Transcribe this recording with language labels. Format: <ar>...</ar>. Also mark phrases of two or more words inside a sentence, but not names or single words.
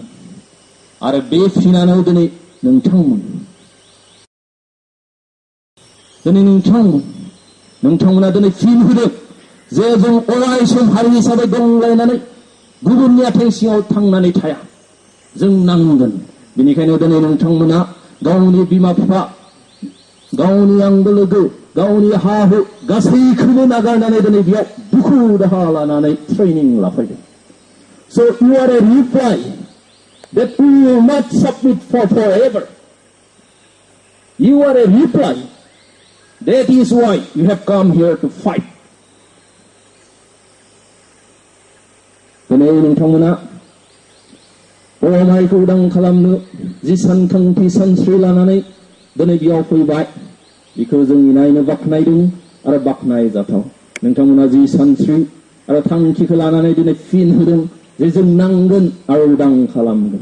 <brx>आरो बे फिनानो दिनै नोंथांमोन, नोंथांमोना दिनै फिन होदों जे जों अराय सम हारि हिसाबै गंग्लायनानै गुबुननि आथिं सिङाव थांनानै थाया, जों नांगोन। बेनिखायनो दिनै नोंथांमोना गावनि बिमा बिफा, गावनि आंगो लोगो, गावनि हा हु गासैखौबो नागारनानै दिनै बेयाव दुखु दाहा लानानै ट्रेनिं लाफैदों।</brx> <en>So you are a reply that we will not submit for forever. You are a reply. That is why you have come here to fight.</en> <brx>दिनै नोंथांमोना बर' माहारिखौ उदां खालामनो जि सानखांथि सानस्रि लानानै दिनै बेयाव फैबाय, बेखौ जों नायनो बाख्नायदों आरो बाख्नायजाथाव। नोंथांमोना जि सानस्रि आरो थांखिखौ लानानै दिनै फिन होदों जे जों नांगोन आरो उदां खालामगोन।</brx>